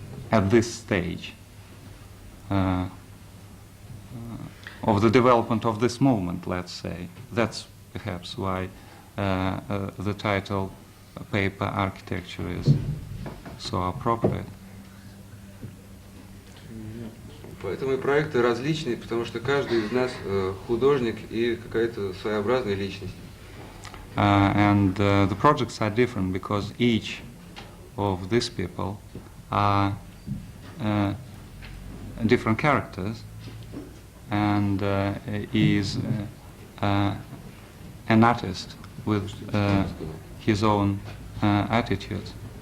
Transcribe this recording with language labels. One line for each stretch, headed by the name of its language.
English: At this stage of the development of this moment, let's say. That's perhaps why the title paper architecture is so appropriate.
Russian: Поэтому и проекты различные, потому что каждый из нас художник и какая-то своеобразная личность.
English: And the projects are different because each of these people are different characters and is an artist with his own attitudes.